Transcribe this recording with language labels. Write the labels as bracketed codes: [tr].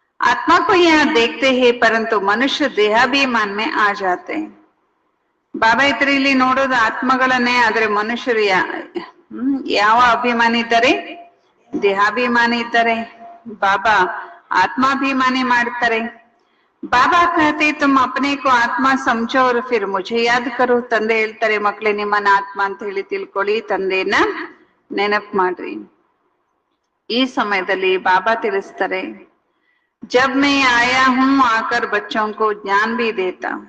[hi] आत्मा को यहाँ देखते हैं परंतु मनुष्य देहाभिमान में आ जाते हैं. [kn] ಬಾಬಾ ಇತರ ಇಲ್ಲಿ ನೋಡೋದು ಆತ್ಮಗಳನ್ನೇ, ಆದ್ರೆ ಮನುಷ್ಯರು ಯಾವ ಅಭಿಮಾನಿ ಇದ್ದಾರೆ? ದೇಹಾಭಿಮಾನಿ ಇದ್ದಾರೆ. ಬಾಬಾ ಆತ್ಮಾಭಿಮಾನಿ ಮಾಡ್ತಾರೆ. [hi] ಬಾಬಾ कहते तुम अपने को आत्मा समझो और फिर मुझे याद करो. [kn] ತಂದೆ ಹೇಳ್ತಾರೆ ಮಕ್ಕಳೇ ನಿಮ್ಮನ್ನ ಆತ್ಮ ಅಂತ ಹೇಳಿ ತಿಳ್ಕೊಳ್ಳಿ, ತಂದೆಯನ್ನ ನೆನಪು ಮಾಡ್ರಿ. ಈ ಸಮಯದಲ್ಲಿ ಬಾಬಾ ತಿಳಿಸ್ತಾರೆ, [hi] जब मैं आया हूं आकर बच्चों को ज्ञान भी देता.